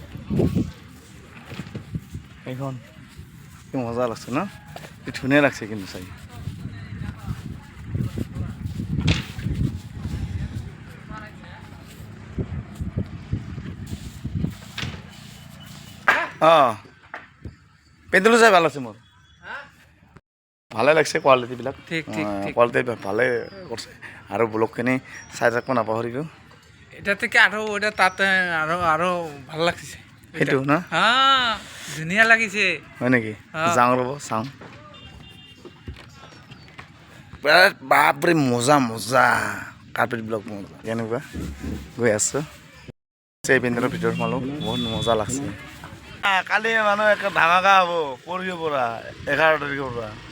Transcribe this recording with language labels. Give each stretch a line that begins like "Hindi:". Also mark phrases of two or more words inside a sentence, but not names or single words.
Assamese: এইখন কি মজা লাগছে ন কি ধুনীয়া লাগছে কিন্তু চাই অঁ পেণ্ডেলো চাই ভাল লাগছে মোৰ ভালে লাগছে কোৱালিটিবিলাক কোৱালিটি ভালে কৰিছে আৰু ব্লগখিনি চাই থাকিব নাপাহৰিব
Bangla: এটা থেকে আরো ওটা তাতে আরো ভালো লাগছে
Assamese: সেইটো না হ্যাঁ ধুনীয়া লাগিছে হয় নেকি যাওঁ ৰ'ব চাওঁ বিৰাট বাপৰে মজা মজা কাৰ্পেটবিলাক মজা কেনেকুৱা গৈ আছোঁ এই পেণ্ডেলৰ ভিতৰত সোমালোঁ বহুত মজা লাগছে কালি মানুহ একে ধামাকা হ'ব পৰহিৰ পৰা 11 তাৰিখৰ পৰা